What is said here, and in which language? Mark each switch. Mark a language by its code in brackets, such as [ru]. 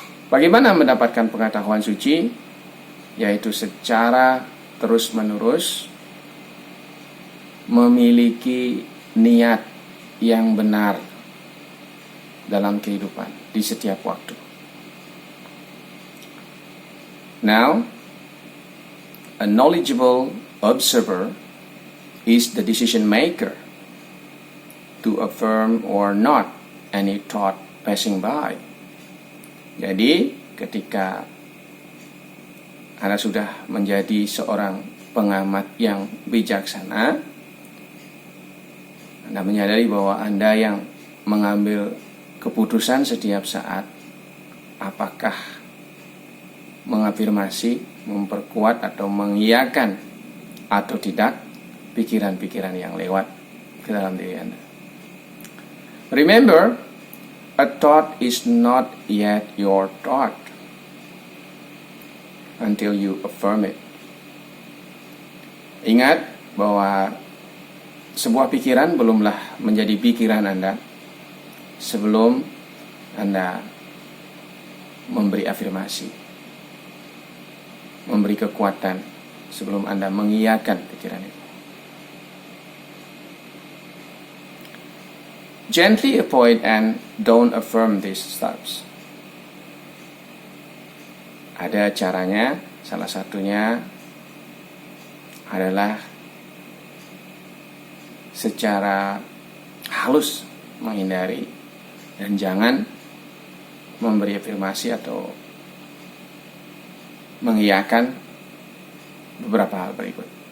[id] Bagaimana mendapatkan pengetahuan suci? Yaitu secara terus-menerus memiliki niat yang benar dalam kehidupan di setiap waktu. [en] Now, a knowledgeable observer is the decision maker to affirm or not any thought passing by. [id] Jadi, ketika Anda sudah menjadi seorang pengamat yang bijaksana, Anda menyadari bahwa Anda yang mengambil keputusan setiap saat, apakah mengafirmasi, memperkuat atau mengiyakan atau tidak pikiran-pikiran yang lewat ke dalam diri Anda. [en] Remember, a thought is not yet your thought until you affirm it. [id] Ingat bahwa sebuah pikiran belumlah menjadi pikiran Anda sebelum Anda memberi afirmasi, memberi kekuatan sebelum Anda mengiyakan pikiran itu. [en] Gently avoid and don't affirm these thoughts. [id] Ada caranya, salah satunya adalah secara halus menghindari dan jangan memberi afirmasi atau mengiyakan beberapa hal berikut.